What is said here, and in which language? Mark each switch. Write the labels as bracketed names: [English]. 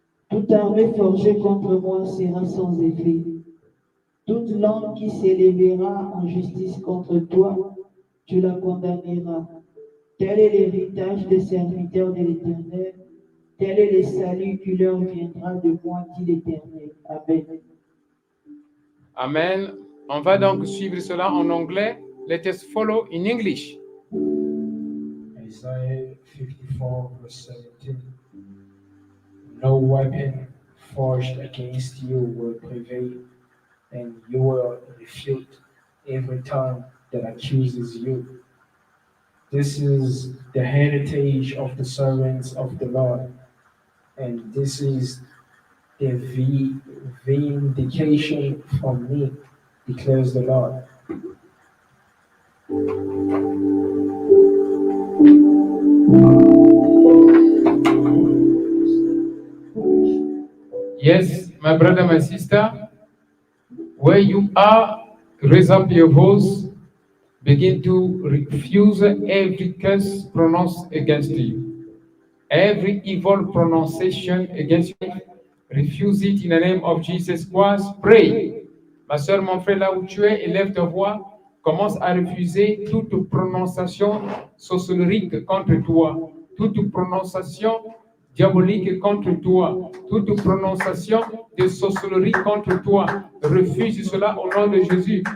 [French] Toute armée forgée contre moi sera sans effet. Toute langue qui s'élèvera en justice contre toi, tu la condamneras. Tel est l'héritage des serviteurs de l'Éternel. Tel est le salut qui leur viendra de moi, dit l'Éternel. Amen. Amen. On va donc suivre cela en anglais. [English] Let us follow in English. Isaiah 54, verse 17. No weapon forged against you will prevail, and you will refute every tongue that accuses you. This is the heritage of the servants of the Lord, and this is the vindication from me, declares the Lord. Yes, my brother, my sister, where you are, raise up your voice, begin to refuse every curse pronounced against you. Every evil pronunciation against you, refuse it in the name of Jesus Christ. Pray. [French] Ma soeur, mon frère, là où tu es, élève ta voix, commence à refuser toute prononciation sorcellerie contre toi, toute prononciation diabolique contre toi, toute prononciation de sorcellerie contre toi. Refuse cela au nom de Jésus.